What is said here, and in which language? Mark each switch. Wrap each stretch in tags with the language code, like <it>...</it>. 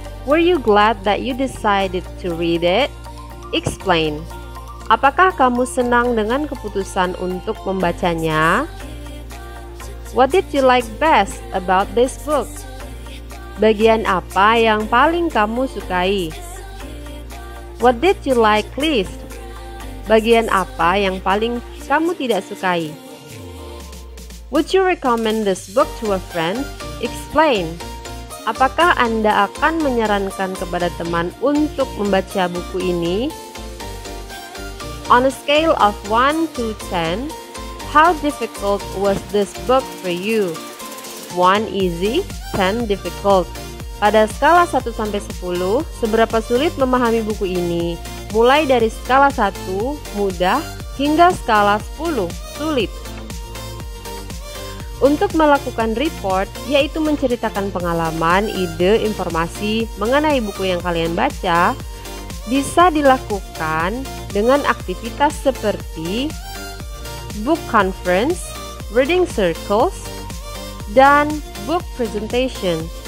<en>Were you glad that you decided to read it? Explain.</en> <id>Apakah kamu senang dengan keputusan untuk membacanya?</id> <en>What did you like best about this book?</en> <id>Bagian apa yang paling kamu sukai?</id> <en>What did you like least?</en> <id>Bagian apa yang paling kamu tidak sukai?</id> <en>Would you recommend this book to a friend? Explain.</en> <id>Apakah Anda akan menyarankan kepada teman untuk membaca buku ini?</id> <en>On a scale of 1 to 10, how difficult was this book for you? 1 easy, 10 difficult.</en> <id>Pada skala 1 sampai 10, seberapa sulit memahami buku ini? Mulai dari skala 1, mudah, hingga skala 10, sulit. Untuk melakukan report, yaitu menceritakan pengalaman, ide, informasi mengenai buku yang kalian baca, bisa dilakukan dengan aktivitas seperti book conference, reading circles, dan book presentation.</id>